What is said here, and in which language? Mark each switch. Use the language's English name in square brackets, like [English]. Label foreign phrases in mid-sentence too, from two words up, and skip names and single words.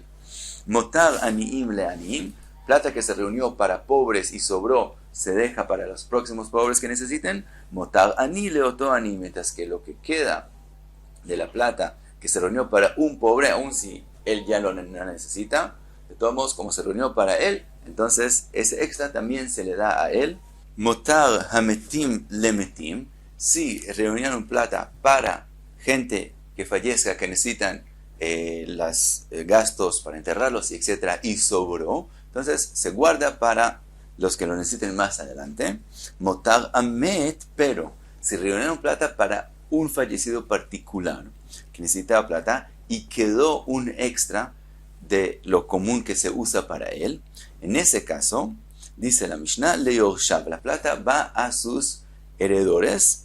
[Hebrew] מותר עניים לעניים, [Spanish] plata que se reunió para pobres y sobró, se deja para los próximos pobres que necesiten. [Hebrew] מותר עני לאותו עני, [Spanish] mientras que lo que queda de la plata que se reunió para un pobre, aun si él ya lo necesita, de todos modos, como se reunió para él, entonces ese extra también se le da a él. [Hebrew] מותר המתים למתים, [Spanish] si reunieron plata para gente que fallezca, que necesitan los gastos para enterrarlos, etc., y sobró, entonces se guarda para los que lo necesiten más adelante. [Hebrew] מותר המת, [Spanish] pero si reunieron plata para un fallecido particular que necesitaba plata y quedó un extra de lo común que se usa para él, en ese caso, dice la Mishnah, leyorshav, la plata va a sus heredores.